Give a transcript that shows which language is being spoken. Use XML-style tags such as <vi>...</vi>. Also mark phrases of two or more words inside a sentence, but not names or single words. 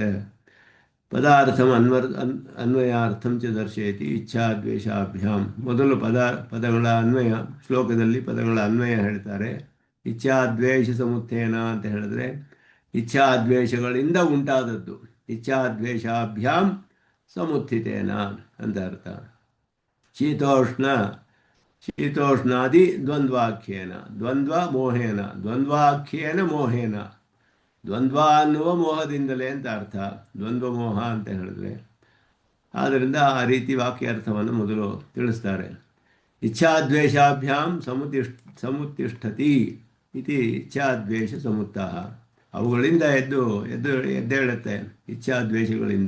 <sa>ಪದಾರ್ಥಂ ಅನ್ವಯಾರ್ಥಂ ಚ ದರ್ಶಯತಿ ಇಚ್ಛಾದ್ವೇಷಾಭ್ಯಾಂ.</sa> <kn>ಮೊದಲು ಪದಗಳ ಅನ್ವಯ, ಶ್ಲೋಕದಲ್ಲಿ ಪದಗಳ ಅನ್ವಯ ಹೇಳ್ತಾರೆ.</kn> <sa>ಇಚ್ಛಾದ್ವೇಷ ಸಮುತ್ಥೇನ</sa> <kn>ಅಂತ ಹೇಳಿದ್ರೆ ಇಚ್ಛಾದ್ವೇಷಗಳಿಂದ ಉಂಟಾದದ್ದು.</kn> <sa>ಇಚ್ಛಾದ್ವೇಷಾಭ್ಯಾಂ ಸಮುತ್ಥಿತೇನ</sa> <kn>ಅಂತ ಅರ್ಥ.</kn> <sa>ಶೀತೋಷ್ಣ ಶೀತೋಷ್ಣಾದಿ ದ್ವಂದ್ವಾಖ್ಯೇನ, ದ್ವಂದ್ವ ಮೋಹೇನ, ದ್ವಂದ್ವಾಖ್ಯೇನ ಮೋಹೇನ,</sa> <kn>ದ್ವಂದ್ವ ಅನ್ನುವ ಮೋಹದಿಂದಲೇ ಅಂತ ಅರ್ಥ. ದ್ವಂದ್ವ ಮೋಹ ಅಂತ ಹೇಳಿದ್ರೆ ಆದ್ದರಿಂದ ಆ ರೀತಿ ವಾಕ್ಯಾರ್ಥವನ್ನು ಮೊದಲು ತಿಳಿಸ್ತಾರೆ.</kn> <sa>ಇಚ್ಛಾದ್ವೇಷಾಭ್ಯಾಂ ಸಮುತ್ತಿಷ್ಠತಿ ಇತಿ ಇಚ್ಛಾದ್ವೇಷ ಸಮುತ್ತಃ.</sa> <kn>ಅವುಗಳಿಂದ ಎದ್ದೇಳುತ್ತೆ ಇಚ್ಛಾದ್ವೇಷಗಳಿಂದ.</kn>